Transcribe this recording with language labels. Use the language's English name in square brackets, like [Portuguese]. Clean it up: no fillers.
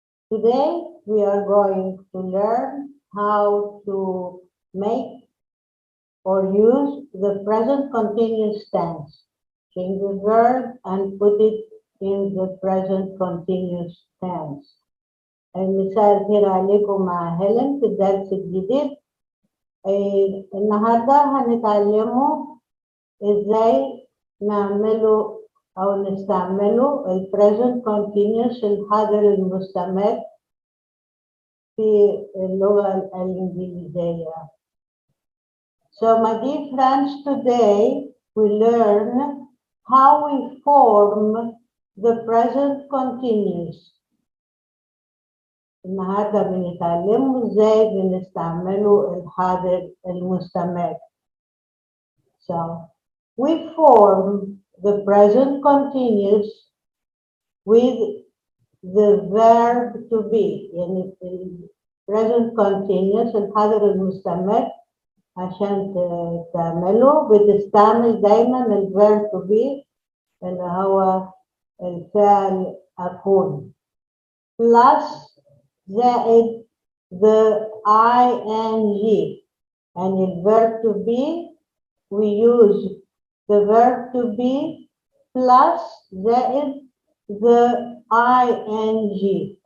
[English] Today, we are going to learn how to make or use the present continuous tense. Change the verb and put it in the present continuous tense. [Arabic] مساء الخير عليكم مع هيلين في الدرس الجديد. النهارده هنتعلموا ازاي نعمله او نستعمله ال present continuous الحاضر المستمر في اللغة الإنجليزية. [English] So my dear friends, today we learn how we form the present continuous. [Arabic] النهارده بنتعلمه ازاي بنستعمله الحاضر المستمر. [English] So we form the present continuous with the verb to be. يعني present continuous الحاضر المستمر [Arabic] عشان تعمله بتستعمل دايما [English] الverb to be [Arabic] اللي هو الفعل أكون [English] plus [Arabic] زائد [English] the ing and the verb to be we use the verb to be plus زائد the ing.